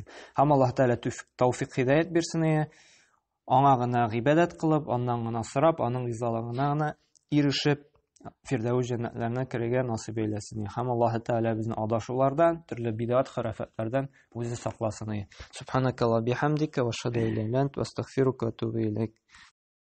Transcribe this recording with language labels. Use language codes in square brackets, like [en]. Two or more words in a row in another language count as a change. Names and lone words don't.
[tt] Һәм Аллаһ Тәгалә тәүфыйк хидаят бирсен. Аңа гына гыйбадәт кылып, аннан гына сорап, аның ризалыгына гына ирешеп, Фирдәүс җәннәтләренә керергә насыйп әйләсен. Һәм Аллаһ Тәгалә безне адашулардан, төрле бидгат хurafatlардан үзе сакласын. [ar] سبحانك اللهم بحمدك وأشهد لا إله إلا أنت وأستغفرك وأتوب إليك.